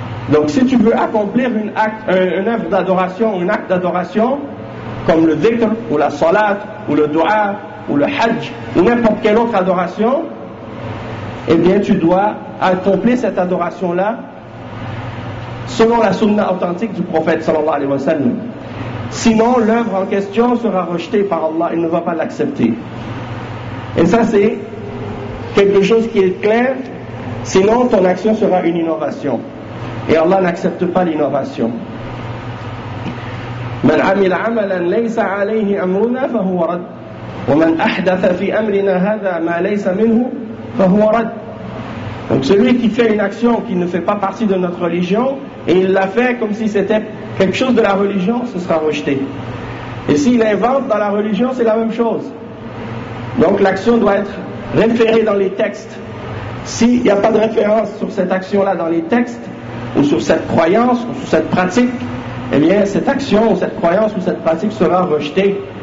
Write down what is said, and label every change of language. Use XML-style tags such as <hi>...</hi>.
<fr>Donc si tu veux accomplir une œuvre d'adoration, un acte d'adoration, comme le dhikr, ou la salat, ou le dua, ou le hajj, ou n'importe quelle autre adoration, eh bien tu dois accomplir cette adoration-là selon la sunna authentique du prophète sallallahu alayhi wa sallam. Sinon, l'œuvre en question sera rejetée par Allah, il ne va pas l'accepter. Et ça, c'est quelque chose qui est clair, sinon ton action sera une innovation. Et Allah n'accepte pas l'innovation.</fr> <ar>من عمل عملا ليس عليه امرنا فهو رد ومن احدث في امرنا هذا ما ليس منه فهو رد.</ar> <fr>Donc celui qui fait une action qui ne fait pas partie de notre religion et il la fait comme si c'était quelque chose de la religion, ce sera rejeté. Et s'il invente dans la religion, c'est la même chose. Donc l'action doit être référée dans les textes. S'il n'y a pas de référence sur cette action-là dans les textes, ou sur cette croyance, ou sur cette pratique, eh bien, cette action, ou cette croyance, ou cette pratique sera rejetée.</fr>